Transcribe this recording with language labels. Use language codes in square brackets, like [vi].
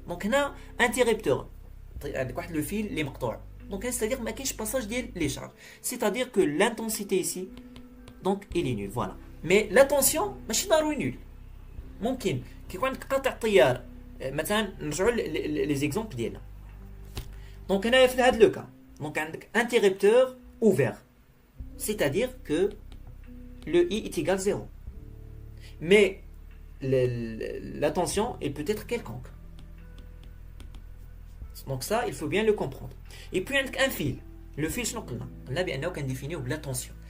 [fr] Donc on a interrupteur. Le fil les مقطوع. Donc c'est-à-dire [ar] ما كاينش [fr] passage des charges. C'est-à-dire que l'intensité ici donc il est nul, voilà. Mais la tension [ar] ماشي ضروري [fr] nul. [ar] ممكن كي يكون عندك قطع طيار مثلا نرجعوا [fr] les exemples [ar] ديالنا. [fr] Donc [ar] هنا في هذا [fr] le cas. Donc عندك interrupteur ouvert. C'est-à-dire que le I est égal à 0. Mais la tension elle peut être quelconque. Donc ça, il faut bien le comprendre. Et puis un fil. Le fil, on a bien défini la tension.